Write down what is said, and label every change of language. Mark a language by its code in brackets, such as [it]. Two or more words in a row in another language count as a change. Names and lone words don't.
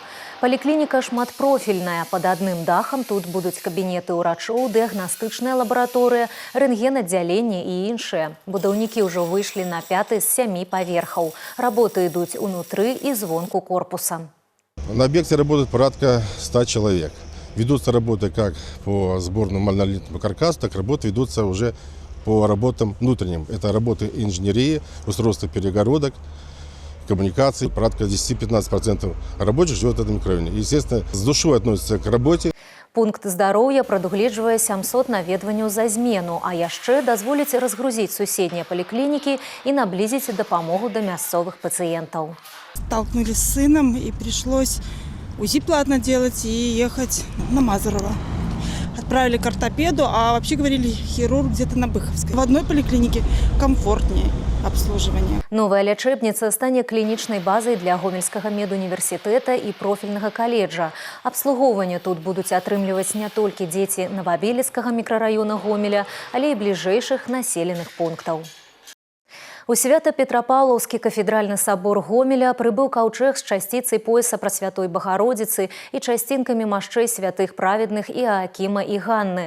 [be] Паліклініка шматпрофільная. Пад адным дахам тут будуць кабінеты ўрачоў, дыягнастычная лабараторыя, рэнтген-аддзяленне і іншыя. Будаўнікі ўжо выйшлі на 5 з 7 паверхаў. Работы ідуць унутры і звонку корпуса. [ru] На объекте работает порядка 100 человек. Ведутся работы как по сборному монолитному каркасу, так работы ведутся уже по работам внутренним. Это работы инженерии, устройства перегородок, коммуникаций. Порядка 10-15% рабочих живет в этом микрорайоне. Естественно, с душой относятся к работе. [be] Пункт здароўя прадугледжвае 700 наведванняў за змену, а яшчэ дазволіць разгрузіць суседнія паліклінікі і наблізіць дапамогу да мясцовых пациентов. [ru] Столкнулись с сыном и пришлось УЗИ платно делать и ехать на Мазурово. Отправили к ортопеду, а вообще говорили хирург где-то на Быховской. В одной поликлинике комфортнее обслуживание. [be] Новая лячэбніца стане клінічнай базай для Гомельскага медуніверсітэта і профільнага каледжа. Абслугоўванне тут будуць атрымліваць не толькі дзеці Новабелецкага мікрараёна Гомеля, але і бліжэйшых населеных пунктаў. У Свято-Петропавловскі кафедральны сабор Гомеля прыбыў каўчэг з часціцай пояса Прасвятой Багародзіцы і часцінкамі машчэй святых праведных Іаакіма і Ганны.